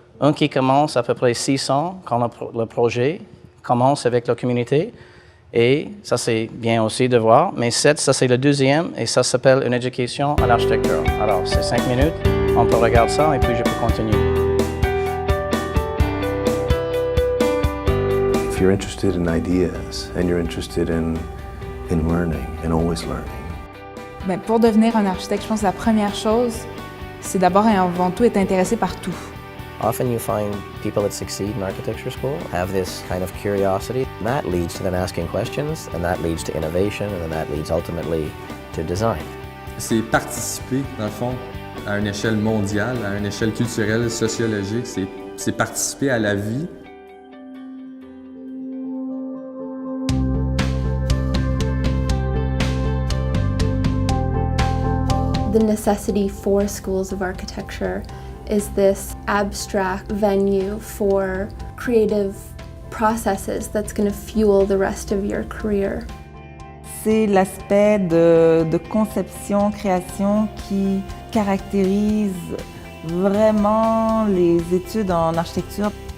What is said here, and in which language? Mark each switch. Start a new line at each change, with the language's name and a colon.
French: Un qui commence à peu près 600 quand le projet commence avec la communauté. Et ça, c'est bien aussi de voir. Mais 7, ça, c'est le deuxième. Et ça s'appelle une éducation à l'architecture. Alors, c'est 5 minutes. On peut regarder ça et puis je peux continuer.
English: If you're interested in ideas and you're interested in learning and always learning.
French: Bien, pour devenir un architecte, je pense que la première chose, c'est d'abord et avant tout être intéressé par tout.
English: Often you find people that succeed in architecture school have this kind of curiosity. And that leads to them asking questions, and that leads to innovation, and then that leads ultimately to design.
French: C'est participer, dans le fond, à une échelle mondiale, à une échelle culturelle, sociologique. C'est participer à la vie.
English: The necessity for schools of architecture is this abstract venue for creative processes that's going to fuel the rest of your career.
French: C'est l'aspect de conception, création qui caractérise vraiment les études en architecture.